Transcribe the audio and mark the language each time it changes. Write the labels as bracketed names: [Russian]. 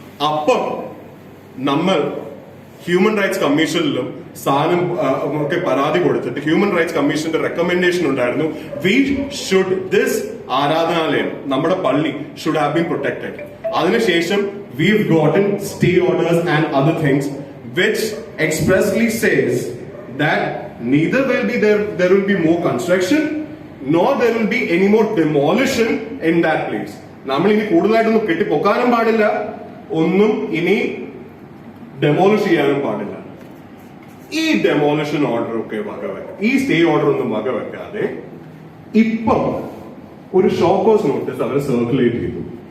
[Malayalam] അപ്പം നമ്മൾ human rights കമ്മീഷനിലും ഒക്കെ പരാതി കൊടുത്തിട്ട് ഹ്യൂമൻ റൈറ്റ്സ് കമ്മീഷന്റെ റെക്കമെൻഡേഷൻ ഉണ്ടായിരുന്നു, ദിസ് ആരാധനാലയം നമ്മുടെ പള്ളി [English] Should have been protected. [Malayalam] അതിനുശേഷം [English] we've gotten stay orders and other things which expressly says that neither will be there will be more construction nor there will be any more demolition in that place. [Malayalam] നമ്മൾ ഇനി കൂടുതലായിട്ടൊന്നും കെട്ടിപ്പൊക്കാനും പാടില്ല, ഒന്നും ഇനി demolish ചെയ്യാനും പാടില്ല. ഈ ഡെമോളിഷൻ ഓർഡർ ഒക്കെ വകവെക്കാം, ഈ സ്റ്റേ ഓർഡർ ഒന്നും വകവെക്കാതെ ഇപ്പം ഒരു ഷോക്കോസ് നോട്ടീസ് അവർ സർക്കുലേറ്റ് ചെയ്തു.